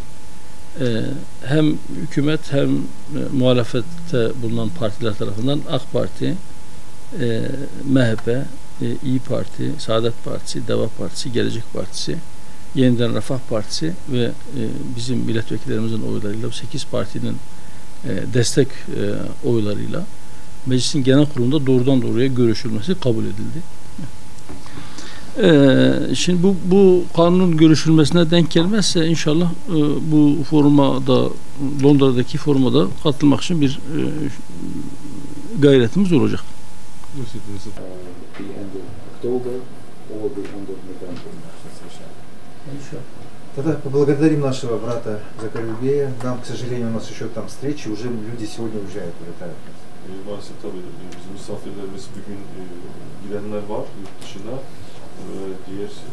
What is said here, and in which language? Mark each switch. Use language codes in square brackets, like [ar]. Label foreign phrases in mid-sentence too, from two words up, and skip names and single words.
[tr] Hem hükümet hem muhalefette bulunan partiler tarafından AK Parti, MHP, İYİ Parti, Saadet Partisi, Deva Partisi, Gelecek Partisi, Yeniden Refah Partisi ve bizim milletvekillerimizin oylarıyla 8 partinin destek oylarıyla meclisin genel kurulunda doğrudan doğruya görüşülmesi kabul edildi. Şimdi bu kanunun görüşülmesine denk gelmezse inşallah bu foruma da, Londra'daki foruma da katılmak için bir gayretimiz olacak. [ru] Тогда поблагодарим нашего брата Закарюбея. Нам, к сожалению, у нас еще там встречи, уже люди сегодня уезжают, улетают. [tr] Maalesef tabii bizim misafirlerimiz bugün gidenler var yurt dışına. Diğer